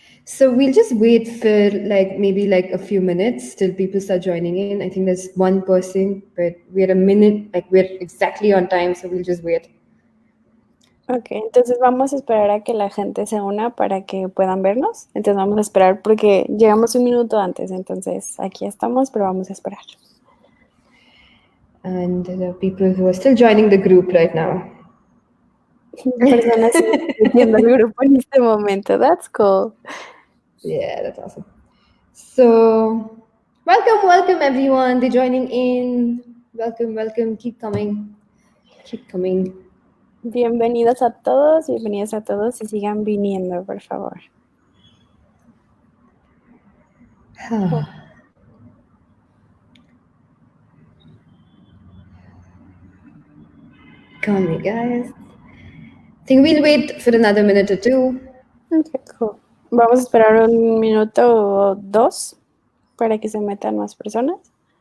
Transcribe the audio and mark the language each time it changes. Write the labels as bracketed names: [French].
[English] So we'll just wait for maybe a few minutes till people start joining in. I think there's one person, but we're a minute, we're exactly on time, so we'll just wait. [Spanish] Ok, entonces vamos a esperar a que la gente se una para que puedan vernos. Entonces vamos a esperar porque llegamos un minuto antes. Entonces aquí estamos, pero vamos a esperar. [English] And there are people who are still joining the group right now. [Spanish] Personas viendo el grupo en este momento. [English] That's cool. Yeah, that's awesome. So, welcome everyone. They're joining in. Welcome. Keep coming. [Spanish] Bienvenidos a todos y sigan viniendo, por favor. [English] Come on, guys. I think we'll wait for another minute or two. Okay, cool. [Spanish] Vamos a esperar un minuto o dos para que se metan más personas.